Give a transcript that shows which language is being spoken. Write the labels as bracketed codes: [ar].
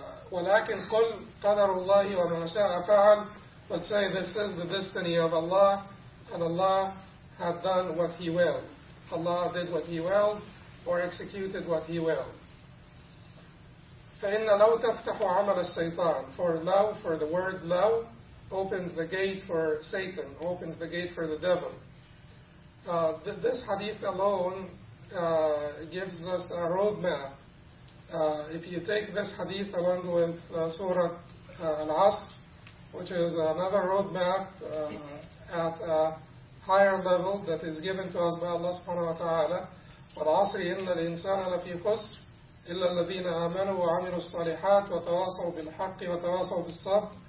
[ar] ولكن قل قدر الله وما شاء فعل, [en] but say this is the destiny of Allah, and Allah had done what He will. Allah did what He will, or executed what He will. [ar] فإن لو تفتح عمل الشيطان, [en] for [ar] لو, [en] for the word [ar] لو, [en] opens the gate for Satan, opens the gate for the devil. This hadith alone gives us a roadmap. If you take this hadith along with Surah Al-Asr, which is another roadmap at a higher level that is given to us by Allah subhanahu wa ta'ala, [ar] والعصر إن الإنسان لفي خسر إلا الذين آمنوا وعملوا الصالحات وتواصوا بالحق وتواصوا بالصبر.